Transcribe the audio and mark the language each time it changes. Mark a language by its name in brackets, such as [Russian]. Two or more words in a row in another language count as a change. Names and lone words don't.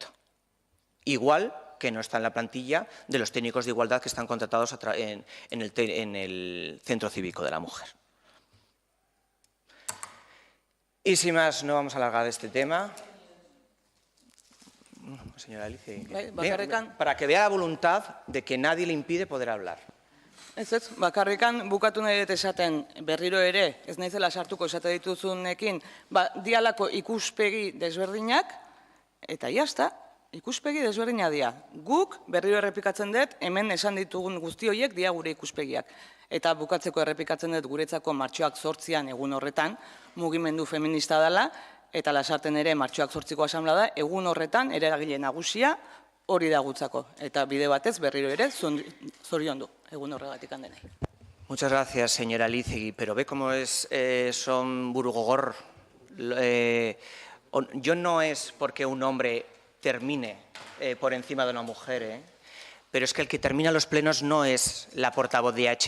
[Spanish] Igual que no está en la plantilla de los técnicos de igualdad que están contratados en el Centro Cívico de la Mujer. Y sin más, no vamos a alargar este tema. Señora Alicia, para que vea la voluntad de que nadie le impide poder hablar. [Basque] Ez, bakarrikan bukatu nahi dut esaten berriro ere, ez naizela sartuko esate dituzunekin, dialako ikuspegi desberdinak, eta jazta, ikuspegi desberdina dia. Guk berriro errepikatzen dut, hemen esan ditugun guzti horiek dia gure ikuspegiak. Eta bukatzeko errepikatzen dut guretzako martxoak 8an egun horretan, mugimendu feminista dela, eta lasarten ere martxoak 8ko asamblea da, egun horretan eragile nagusia hori da gutzako. Eta bide batez berriro ere zoriondu egun horregatik handenei. [Spanish] Muchas gracias, señora Lizegui, pero ve cómo son burugogor. Yo no es porque un hombre termine por encima de una mujer, pero es que el que termina los plenos no es la portavoz de H.